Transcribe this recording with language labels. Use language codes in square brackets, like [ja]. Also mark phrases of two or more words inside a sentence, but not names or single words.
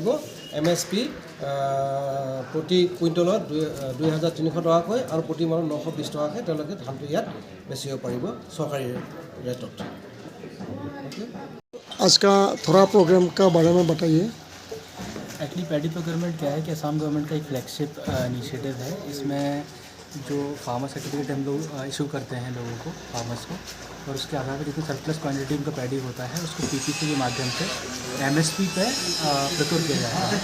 [as] MSP প্ৰতি কুইণ্টলত 2300 টকাকৈ আৰু প্ৰতি মাহত 920 টকাকৈ তেওঁলোকে ধানটো ইয়াত বেচিব পাৰিব চৰকাৰী ৰেটত। [hi] आज का थोड़ा प्रोग्राम का बारे में बताइए। [en] actually paddy procurement [hi] क्या है कि असम गवर्नमेंट का एक [en] flagship initiative [hi] है। इसमें जो [en] farmer certificate [hi] हम लोग इशू करते हैं लोगों को, फार्मर्स को, और उसके आधार पर जितनी [en] surplus quantity [hi] उनका पैडी होता है उसको PPC के माध्यम से MSP पे प्रोक्योर किया जाता है।